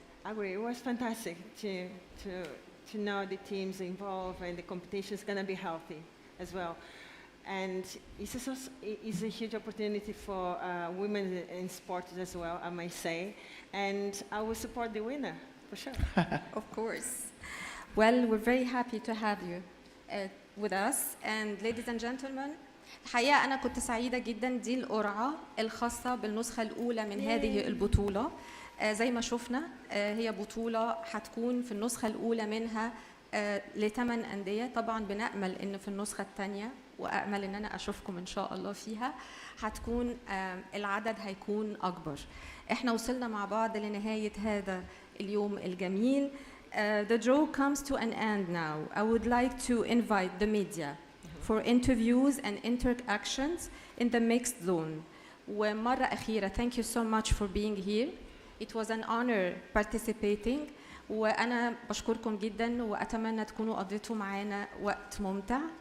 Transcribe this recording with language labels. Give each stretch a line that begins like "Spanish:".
English: I agree. It was fantastic to know the teams involved and the competition is going to be healthy as well. And it's a huge opportunity for women in sports as well, I might say. And I will support the winner, for sure. Of course. Well, we're very happy to have you with us. And ladies and gentlemen,
Arabic: الحقيقة أنا كنت سعيدة جدا. دي القرعة الخاصة بالنسخة الأولى من هذه البطولة. زي ما شفنا هي بطولة هتكون في النسخة الأولى منها ل8 أندية. طبعا بنأمل إن في النسخة الثانية، وأأمل إن أنا أشوفكم إن شاء الله فيها، هتكون العدد هيكون أكبر. إحنا وصلنا مع بعض لنهاية هذا اليوم الجميل.
English: The draw comes to an end now. I would like to invite the media for interviews and interactions in the mixed zone.
Arabic: ومرة أخيرة,
English: thank you so much for being here. It was an honor participating.
Arabic: وأنا بشكركم جدا وأتمنى تكونوا قضيتوا معانا وقت ممتع.